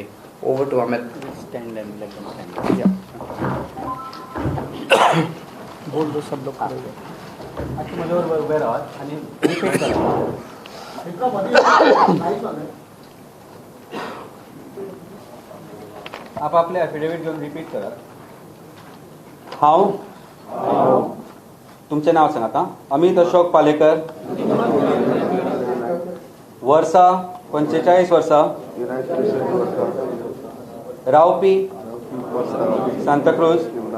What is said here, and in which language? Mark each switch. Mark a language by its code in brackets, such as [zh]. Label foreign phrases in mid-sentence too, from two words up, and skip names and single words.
[en] over to [hi] अमित। बोल दो सब लोग। [kok] आप आपले एफिडेविट घेऊन रिपीट करा। हांव तुमचें नाव सांगात। अमित अशोक पालेकर, वर्सा 45 वर्सां, रावपी सांताक्रूज,